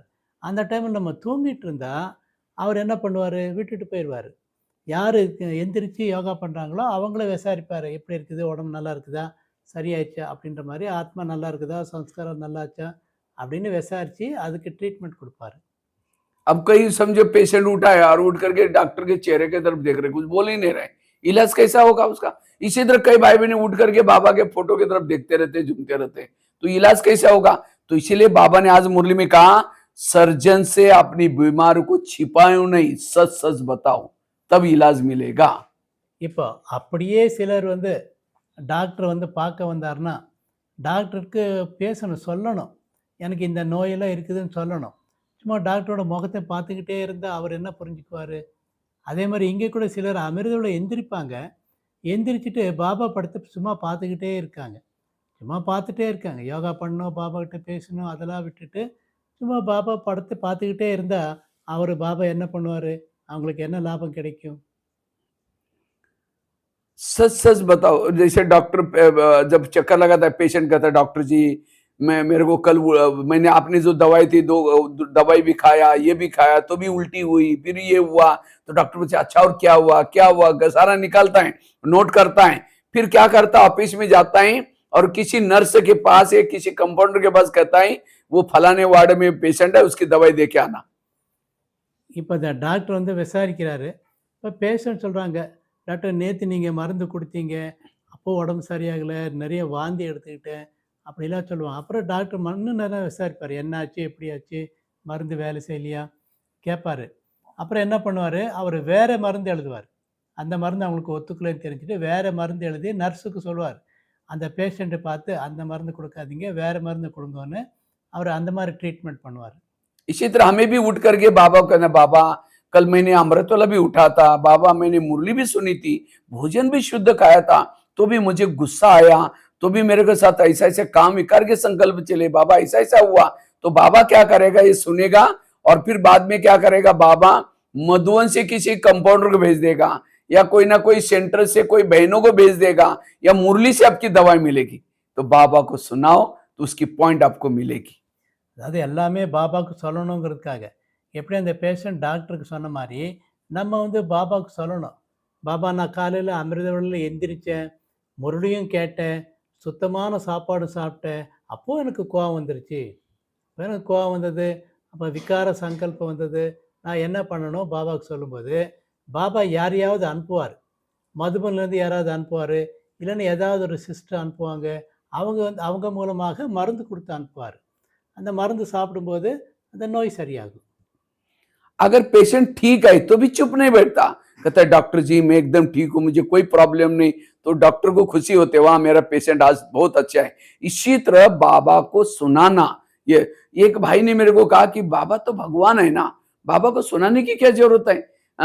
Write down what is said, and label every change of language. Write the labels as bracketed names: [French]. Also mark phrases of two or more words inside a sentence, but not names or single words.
[Tamil] அந்த டைமில் நம்ம தூங்கிட்டு இருந்தால் அவர் என்ன பண்ணுவார்? விட்டுட்டு போயிடுவார். யார் எந்திரிச்சு யோகா பண்ணுறாங்களோ அவங்கள விசாரிப்பார். எப்படி இருக்குது, உடம்பு நல்லா இருக்குதா, சரியாயிடுச்சா அப்படின்ற மாதிரி, ஆத்மா நல்லா இருக்குதா, சம்ஸ்காரம் நல்லாச்சா அப்படின்னு விசாரித்து அதுக்கு ட்ரீட்மெண்ட் கொடுப்பாரு. [Hindi] अब कहीं समझो पेशेंट उठा है और उठ करके डॉक्टर के चेहरे की तरफ देख रहे, कुछ बोल ही नहीं रहे, इलाज कैसा होगा उसका? इसी तरह कई भाई बहन उठ करके बाबा के फोटो की तरफ देखते रहते, झूमते रहते, तो इलाज कैसा होगा? तो इसीलिए बाबा ने आज मुरली में कहा, सर्जन से अपनी बीमारी को छिपाओ नहीं, सच सच बताओ, तब इलाज मिलेगा। [Tamil] இப்போ அப்படியே சிலர் டாக்டர் பார்க்க வந்தாருன்னா டாக்டருக்கு பேசணும், சொல்லணும், எனக்கு இந்த நோயெல்லாம் இருக்குதுன்னு சொல்லணும். சும்மா டாக்டரோட முகத்தை பார்த்துக்கிட்டே இருந்தால் அவர் என்ன புரிஞ்சுக்குவார்? அதே மாதிரி இங்கே கூட சிலர் அமிர்தோட எந்திரிப்பாங்க. எந்திரிச்சிட்டு பாபா படத்தை சும்மா பார்த்துக்கிட்டே இருக்காங்க. சும்மா பார்த்துட்டே இருக்காங்க. யோகா பண்ணணும், பாபா கிட்ட பேசணும், அதெல்லாம் விட்டுட்டு சும்மா பாபா படத்தை பார்த்துக்கிட்டே இருந்தால் அவர் பாபா என்ன பண்ணுவார்? அவங்களுக்கு என்ன லாபம் கிடைக்கும்? [Hindi] सच सच बताओ। जैसे डॉक्टर जब चक्कर लगाता है, पेशेंट कहता है डॉक्टर जी मेरे को कल मैंने आपने जो दवाई थी, 2 दवाई भी खाया, ये भी खाया, तो भी उल्टी हुई, फिर ये हुआ। तो डॉक्टर पूछे अच्छा और क्या हुआ, क्या हुआ? सारा निकालता है, नोट करता है, फिर क्या करता है, ऑफिस में जाता है और किसी नर्स के पास या किसी कंपाउंडर के पास कहता है वो फलाने वार्ड में पेशेंट है, उसकी दवाई दे के आना। [Tamil] இப்போ இந்த டாக்டர் விசாரிக்கிறாரு. இப்போ பேஷண்ட் சொல்கிறாங்க, டாக்டர் நேற்று நீங்கள் மருந்து கொடுத்தீங்க, அப்போது உடம்பு சரியாகலை, நிறைய வாந்தி எடுத்துக்கிட்டேன், அப்படிலாம் சொல்லுவாங்க. அப்புறம் டாக்டர் இன்னும் நல்லா விசாரிப்பார். என்னாச்சு? எப்படி ஆச்சு? மருந்து வேலை செய்யலையா? கேட்பாரு. அப்புறம் என்ன பண்ணுவாரு, அவரு வேற மருந்து எழுதுவார். அந்த மருந்து அவங்களுக்கு ஒத்துக்கலைன்னு தெரிஞ்சுட்டு, வேற மருந்து எழுதி நர்ஸுக்கு சொல்லுவார். அந்த பேஷண்ட்ட பார்த்து, "அந்த மருந்து குடுக்காதீங்க, வேற மருந்து குடுங்கன்னு" அவரு அந்த மாரி ட்ரீட்மெண்ட் பண்ணுவாரு. [Hindi] इसी तरह हमें भी उठ करके बाबा को कहना, बाबा कल मैंने अमृत वाला भी उठा था, बाबा मैंने मुरली भी सुनी थी, भोजन भी शुद्ध खाया था, तो भी मुझे गुस्सा आया, तो भी मेरे के साथ ऐसा ऐसे काम करके संकल्प चले, बाबा ऐसा ऐसा हुआ। तो बाबा क्या करेगा, ये सुनेगा और फिर बाद में क्या करेगा, बाबा मधुवन से किसी कंपाउंडर को भेज देगा, या कोई ना कोई सेंटर से कोई बहनों को भेज देगा, या मुरली से आपकी दवाई मिलेगी। तो बाबा को सुनाओ तो उसकी पॉइंट आपको मिलेगी। [Tamil] அதாவது எல்லாமே பாபாவுக்கு சொல்லணுங்கிறதுக்காக. எப்படி அந்த பேஷண்ட் டாக்டருக்கு சொன்ன மாரி, நம்ம வந்து பாபாவுக்கு சொல்லணும். பாபா நான் காலையில அமிர்த வேளையில எந்திரிச்சேன், முரளியும் கேட்டேன், சுத்தமான சாப்பாடு சாப்பிட்டேன். அப்போ எனக்கு கோவம் வந்துருச்சு. அப்ப எனக்கு கோவம் வந்தது. அப்ப விகார சங்கல்பம் வந்தது. நான் என்ன பண்ணணும் பாபாவுக்கு சொல்லும்போது, பாபா யாரையாவது அனுப்புவார். மதுபன்லேருந்து யாராவது அனுப்புவாரு. இல்லன்னா ஏதாவது ஒரு சிஸ்டர் அனுப்புவாங்க. அவங்க வந்து அவங்க மூலமாக மருந்து குடுத்து அனுப்புவாரு. அந்த மருந்து சாப்பிடும்போது அந்த நோய் சரியாகும். [Hindi] अगर पेशेंट ठीक है तो भी चुप नहीं बैठता, कहता है डॉक्टर जी मैं एकदम ठीक हूं, मुझे कोई प्रॉब्लम नहीं। तो डॉक्टर को खुशी होते, वहां मेरा पेशेंट आज बहुत अच्छा है। इसी तरह बाबा को सुनाना, ये एक भाई ने मेरे को कहा कि बाबा तो भगवान है ना, बाबा को सुनाने की क्या जरूरत है।